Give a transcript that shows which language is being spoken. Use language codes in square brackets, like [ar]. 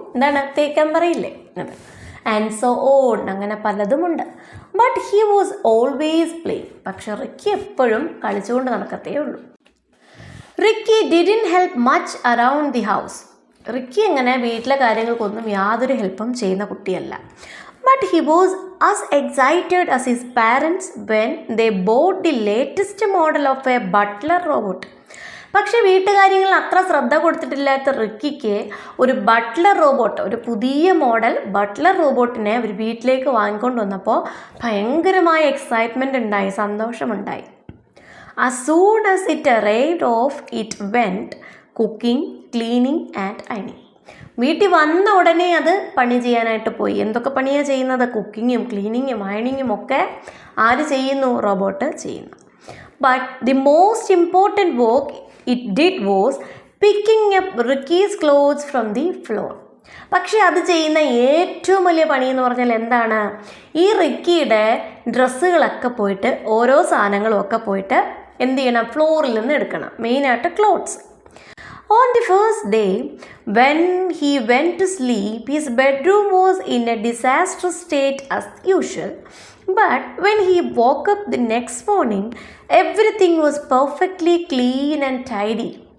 [ml] എന്താണ്? തേക്കാൻ പറയില്ലേ? And so on. അങ്ങനെ പലതുമുണ്ട്. [en] But he was always play. [ml] പക്ഷെ റിക്കി എപ്പോഴും കളിച്ചുകൊണ്ട് നടക്കത്തേ ഉള്ളൂ. [en] Ricky didn't help much around the house. [ml] Ricky അങ്ങനെ വീട്ടിലെ കാര്യങ്ങൾക്കൊന്നും യാതൊരു ഹെൽപ്പും ചെയ്യുന്ന കുട്ടിയല്ല. [en] But he was as excited as his parents when they bought the latest model of a butler robot. [ml] പക്ഷേ വീട്ടുകാര്യങ്ങളിൽ അത്ര ശ്രദ്ധ കൊടുത്തിട്ടില്ലാത്ത റിക്കിക്ക് ഒരു ബട്ട്ലർ റോബോട്ട്, ഒരു പുതിയ മോഡൽ ബട്ട്ലർ റോബോട്ടിനെ ഒരു വീട്ടിലേക്ക് വാങ്ങിക്കൊണ്ട് വന്നപ്പോൾ ഭയങ്കരമായ എക്സൈറ്റ്മെൻ്റ് ഉണ്ടായി, സന്തോഷമുണ്ടായി. [en] As soon as it arrived off, it went cooking, cleaning and ironing. [ml] വീട്ടിൽ വന്ന ഉടനെ അത് പണി ചെയ്യാനായിട്ട് പോയി. എന്തൊക്കെ പണിയാണ് ചെയ്യുന്നത്? കുക്കിങ്ങും ക്ലീനിങ്ങും അയണിങ്ങും ഒക്കെ ആര് ചെയ്യുന്നു? റോബോട്ട് ചെയ്യുന്നു. [en] But the most important work it did was picking up Ricky's clothes from the floor. [ml] പക്ഷേ അത് ചെയ്യുന്ന ഏറ്റവും വലിയ പണി എന്ന് പറഞ്ഞാൽ എന്താണ്? ഈ റിക്കിയുടെ ഡ്രസ്സുകളൊക്കെ പോയിട്ട് ഓരോ സാധനങ്ങളും ഒക്കെ പോയിട്ട് എന്ത് ചെയ്യണം? ഫ്ലോറിൽ നിന്ന് എടുക്കണം. മെയിനായിട്ട് clothes. [en] On the first day, when he went to sleep, his bedroom was in a disastrous state as usual. But when he woke up the next morning, everything was perfectly clean and tidy.